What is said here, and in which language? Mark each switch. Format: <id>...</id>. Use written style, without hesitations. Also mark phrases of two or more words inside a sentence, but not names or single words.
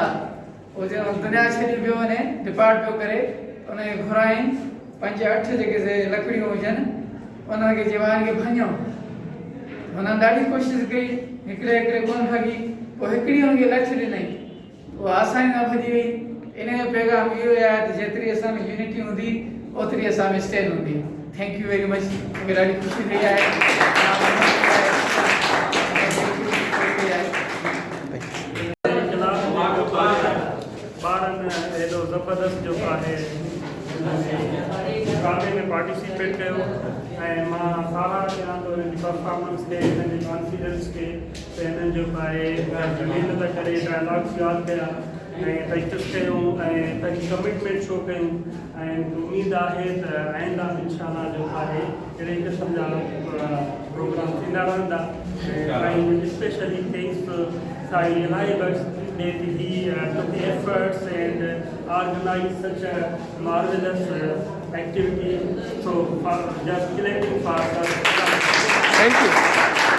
<sd>उहो जॾहिं दुनिया छॾी पियो वञे, डिपार्ट पियो करे, उनखे घुराईं 5-8 जेके से लकड़ियूं हुजनि उनखे जवान खे भञो। हुननि ॾाढी कोशिशि कई, हिकिड़े कोन भॻी, पोइ हिकिड़ी हुनखे लठ ॾिनई, उहा आसानी सां भॼी वई। इन जो पैगाम इहो आहे त जेतिरी असां में यूनिटी हूंदी ओतिरी असां में स्ट्रेंथ हूंदी।</sd> <en>thank you very much.</en> <sd>मूंखे ॾाढी ख़ुशी थी आहे। ॿारनि एॾो ज़बरदस्त जेको आहे मुक़ाबले में पार्टिसिपेट कयो ऐं मां साराह कयां थो हिननि जी परफॉर्मेंस खे, हिननि जे कॉन्फिडेंस खे, त हिननि जेको आहे महिनत करे डायलॉग्स यादि कया ऐं प्रैक्टिस कयूं ऐं पंहिंजी कमिटमेंट शो कयूं ऐं उमेदु आहे त आईंदा इंशाअल्लाह जेको आहे अहिड़े क़िस्म जा प्रोग्राम थींदा रहंदा।</sd> <en>ऐं specially thanks to Sai Laibers that he took the efforts and organized such a marvelous activity. So, just collecting for us. Thank you.</en>